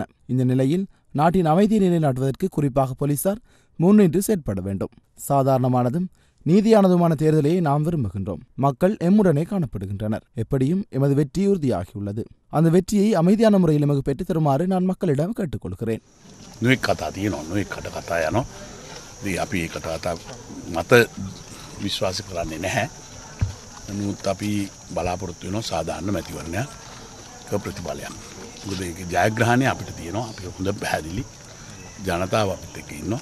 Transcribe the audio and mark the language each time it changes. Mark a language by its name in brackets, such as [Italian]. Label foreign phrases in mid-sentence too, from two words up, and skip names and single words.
[Tamil] இந்த நிலையில் நாட்டின் அமைதியை நிலைநாட்டுவதற்கு குறிப்பாக போலீசார் முன்னின்று செயற்பட வேண்டும். சாதாரணமானதும் நீதியானதுமான தேர்தலை நாம் விரும்புகின்றோம். மக்கள் எம்முடனே காணப்படுகின்றனர். எப்படியும் எமது வெற்றி உறுதியாகியுள்ளது. அந்த வெற்றியை அமைதியான முறையில் எமக்கு பெற்றுத் தருமாறு நான் மக்களிடம் கேட்டுக்கொள்கிறேன். [Sinhala] විශ්වාස කරන්නේ නැහැ. නමුත් අපි බලාපොරොත්තු වෙනවා සාධාරණ මැතිවරණයක ප්‍රතිඵලයක්. මොකද ඒක ජයග්‍රහණය අපිට තියෙනවා. අපි හොඳ පැහැදිලි ජනතාව අපිත් එක්ක ඉන්නවා.